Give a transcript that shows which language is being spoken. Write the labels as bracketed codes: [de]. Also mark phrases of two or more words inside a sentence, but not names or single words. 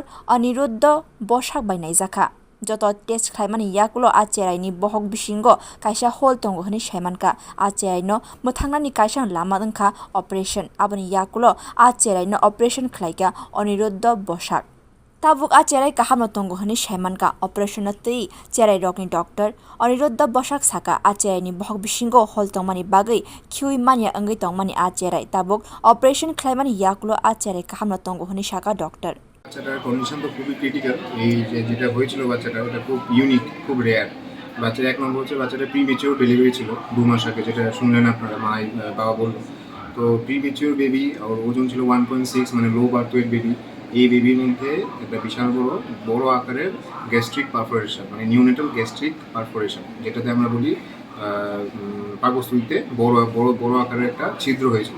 [trp] Aniruddha Bosak bainai jaka joto test khlaimani yakulo a cherai ni bohok bisingo kaisa hol tongo hani saimanka a cherai no muthangnani kaisa lama wngkha operation abani yakulo a cherai no operation khlaika Aniruddha Bosak tabuk a cherai kaham tongo hani saimanka operation na tei cherai rokni doctor Aniruddha Bosak saka a cherai ni bohok bisingo hol tongmani bagai khiui mania angai tongmani a cherai tabuk operation khlaimani yakulo a cherai kaham tongo hani saka doctor [bn] বাচ্চাটার কন্ডিশন তো খুবই ক্রিটিক্যাল। এই যেটা হয়েছিল বাচ্চাটা ওটা খুব ইউনিক, খুব রেয়ার। বাচ্চার এক নম্বর হচ্ছে বাচ্চাটা [en] premature delivery [bn] ছিল 2 মাস আগে, যেটা শুনলেন আপনারা, বাবা বললো। তো [en] premature baby, [bn] ওর ওজন ছিল 1.6, মানে [en] low birth weight baby. [bn] এই বেবির মধ্যে একটা বিশাল বড় আকারের [en] gastric perforation, [bn] মানে [en] neonatal gastric perforation, [bn] যেটাতে আমরা বলি পাকস্থলীতে বড় আকারের একটা ছিদ্র হয়েছিল।